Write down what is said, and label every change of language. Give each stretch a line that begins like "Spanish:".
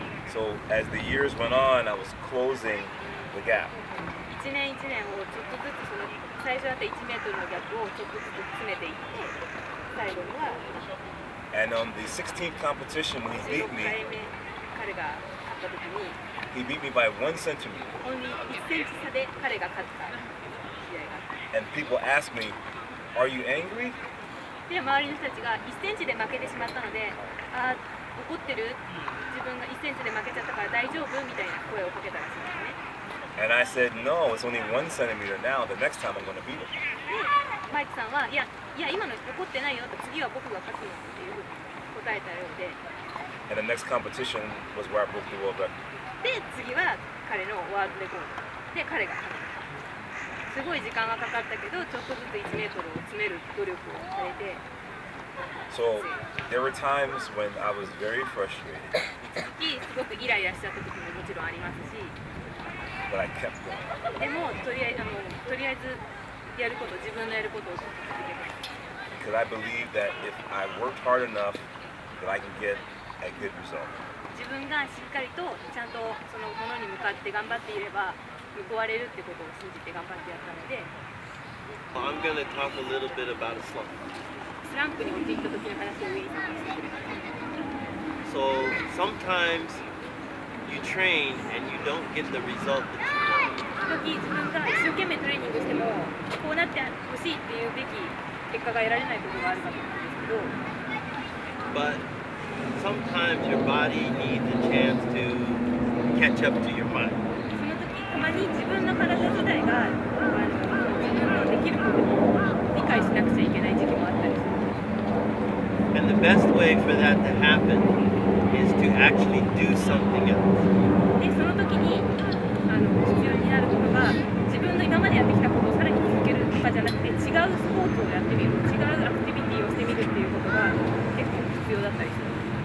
English: So as the years went on, I was closing the gap.
Japanese: 一年一年をちょっとずつその最初だった1メートルのギャップをちょっとずつ詰めていって、最後には
English: And on the 16th competition, when he
Japanese: 16
English: beat me,
Japanese: 回目彼が勝った時に
English: he beat me by 1 centimeter.
Japanese: ほんの1センチ差で彼が勝った試合があって、
English: And people ask me, "Are you angry?"
Japanese: で周りの人たちが1センチで負けてしまったので、怒ってる、自分が1センチで負けちゃったから大丈夫みたいな声をかけたらしいんですね。
English: And I said, "No, it's only 1 centimeter now. The next time I'm going to beat him."
Japanese: でマイクさんは、いや今の怒ってないよと、次は僕が勝つのっていうふうに答えたようで、
English: And the next competition was where I broke the world record.
Japanese: で次は彼のワールドレコードで彼が勝った。すごい時間はかかったけど、ちょっとずつ1メートルを詰める努力をされて、
English: So there were times when I was very frustrated,
Japanese: すごくイライラしちゃった時ももちろんありますし、
English: but I kept going
Japanese: でもとりあえずやること、自分のやることを続けます。
English: because I believe that if I worked hard enough, that I can get a good result.
Japanese: 自分がしっかりとちゃんとそのものに向かって頑張っていれば報われるってことを信じて頑張ってやったので、
English: I'm going to talk a little bit about a slump.
Japanese: スランプに陥った時の話をウィリーさんがしてくれました。
English: So sometimes you train and you don't get the result that you want.
Japanese: 時自分が一生懸命トレーニングしてもこうなってほしいっていうべき結果が得られないことがあるかと思うんですけど、
English: But sometimes your body needs a chance to catch up to your mind.
Japanese: その時たまに自分の体自体が自分のできることを理解しなくちゃいけない時期もあったりする。
English: And the best way for that to happen is to actually do something else.
Japanese: でその時に必要になることが、自分の今までやってきたことをさらに続けるとかじゃなくて、違うスポーツをやってみる、違うアクティビティをしてみるっていうことが結構必要だったりする。